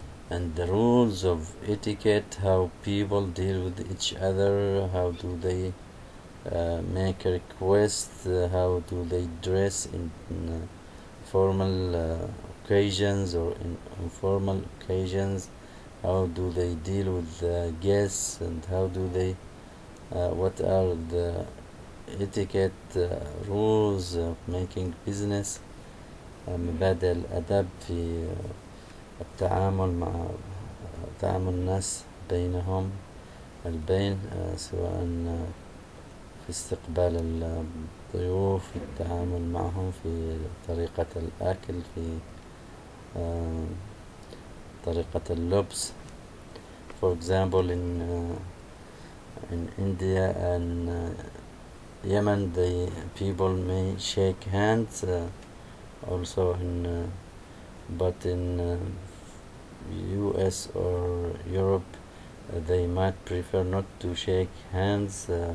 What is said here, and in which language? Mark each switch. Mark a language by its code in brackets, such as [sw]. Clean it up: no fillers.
[en] And the rules of etiquette, how people deal with each other, how do they make a request, how do they dress in formal occasions or in informal occasions, how do they deal with guests, and how do they what are the etiquette rules of making business. [ar] مبادئ الأدب في تعامل الناس بينهم البين، سواء في استقبال الضيوف، في التعامل معهم، في طريقة الأكل، في طريقة اللبس. [en] For example, in India and Yemen, the people may shake hands also but in US or Europe they might prefer not to shake hands.